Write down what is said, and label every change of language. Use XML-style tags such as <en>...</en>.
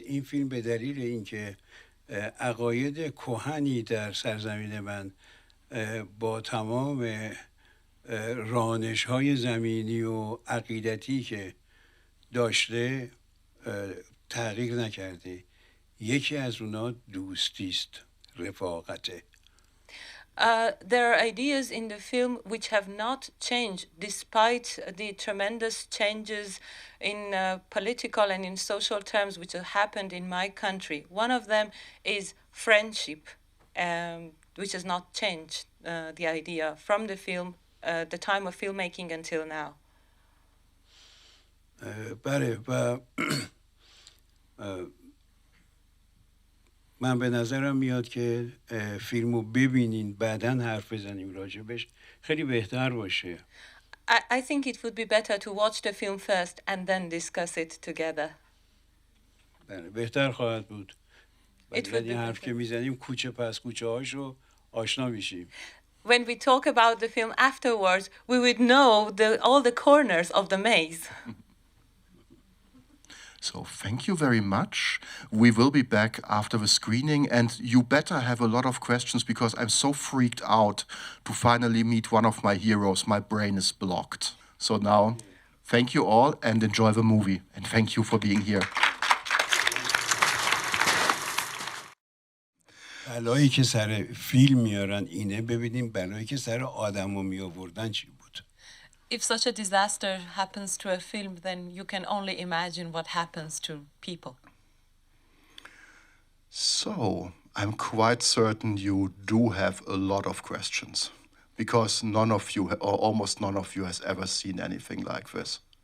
<fa>این فیلم به دلیل اینکه عقاید کهنی در سرزمین من با تمام رانش‌های زمینی و عقیدتی که داشته تغییر نکرده. یکی از اونا دوستی است، رفاقته.</fa> <en>There are ideas in the film which have not changed despite the tremendous changes in political and in social terms which have happened in my country. One of them is friendship, which has not changed the idea from the film, the time of filmmaking until now.</en> <fa>بله و من به نظرم میاد که فیلمو ببینین بعداً حرف بزنیم راجبش خیلی بهتر باشه.</fa> <en>I think it would be better to watch the film first and then discuss it together.</en> <fa>بله بهتر خواهد بود. ولی حرف که میزنیم کوچه پس کوچه هاشو آشنا میشیم.</fa> <en>When we talk about the film afterwards, we would know all the corners of the maze. So thank you very much. We will be back after the screening and you better have a lot of questions because I'm so freaked out to finally meet one of my heroes. My brain is blocked. So now, thank you all and enjoy the movie. And thank you for being here.</en> <fa>بلایی که سر فیلم میارن اینه، ببینیم بلایی که سر آدمو می آوردن چی بود.</fa> <en>If such a disaster happens to a film, then you can only imagine what happens to people. So, I'm quite certain you do have a lot of questions, because none of you, or almost none of you, has ever seen anything like this.</en>